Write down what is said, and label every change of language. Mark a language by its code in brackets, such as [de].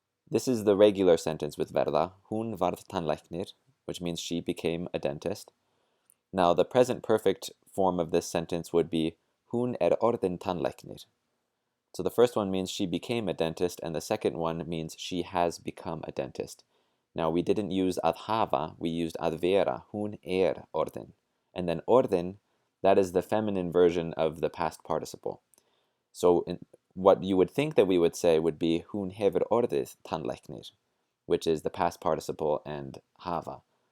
[en] This is the regular sentence with verða, [is] hún varð tannlæknir, [en] which means she became a dentist. Now the present perfect form of this sentence would be [is] hún orðin tannlæknir. [en] So the first one means she became a dentist, and the second one means she has become a dentist. Now we didn't use [is] að hafa, [en] we used [is] að vera, hún orðin. [en] And then orðin, that is the feminine version of the past participle. So what you would think that we would say would be [is] hún hefur orðið tannlæknir, [en] which is the past participle and hafa.